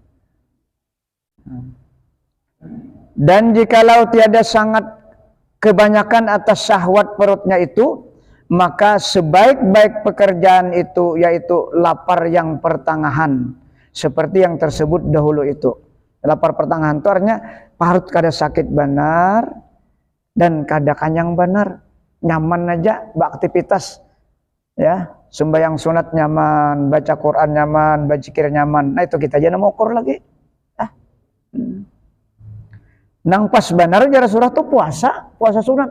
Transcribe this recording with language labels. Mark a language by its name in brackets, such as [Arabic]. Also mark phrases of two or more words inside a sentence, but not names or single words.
[Indonesian] Dan jikalau tiada sangat kebanyakan atas syahwat perutnya itu, maka sebaik-baik pekerjaan itu yaitu lapar yang pertengahan, seperti yang tersebut dahulu itu. [Banjar] Lapar pertengahan itu artinya parut kada sakit benar dan kada kanyang benar, nyaman aja beraktivitas ya, sembahyang sunat nyaman, baca Quran nyaman, berzikir nyaman. Nah itu kita aja mau ukur lagi. Nang pas benar jara surah tuh puasa sunat.